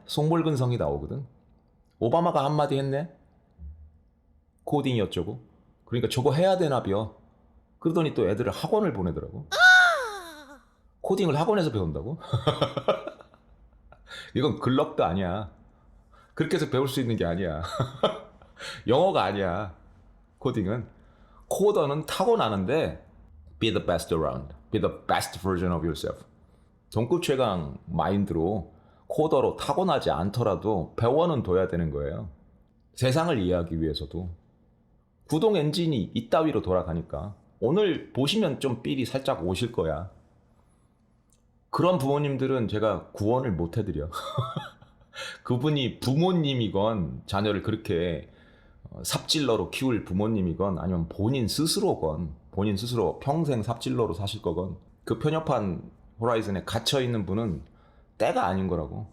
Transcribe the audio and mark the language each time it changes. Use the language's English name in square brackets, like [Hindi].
[Korean] 속물근성이 나오거든. 오바마가 한마디 했네. 코딩이 어쩌고. 그러니까 저거 해야 되나벼. 그러더니 또 애들을 학원을 보내더라고. 코딩을 학원에서 배운다고? 이건 글럭도 아니야. 그렇게 해서 배울 수 있는 게 아니야. 영어가 아니야. 코딩은. 코더는 타고나는데 [English] be the best around. be the best version of yourself. [Korean] 동급 최강 마인드로 코더로 타고나지 않더라도 배워는 둬야 되는 거예요. 세상을 이해하기 위해서도. 구동 엔진이 이따위로 돌아가니까 오늘 보시면 좀 삘이 살짝 오실 거야. 그런 부모님들은 제가 구원을 못 해드려. 그분이 부모님이건 자녀를 그렇게 삽질러로 키울 부모님이건 아니면 본인 스스로건 본인 스스로 평생 삽질러로 사실 거건 그 편협한 호라이즌에 갇혀있는 분은 때가 아닌 거라고.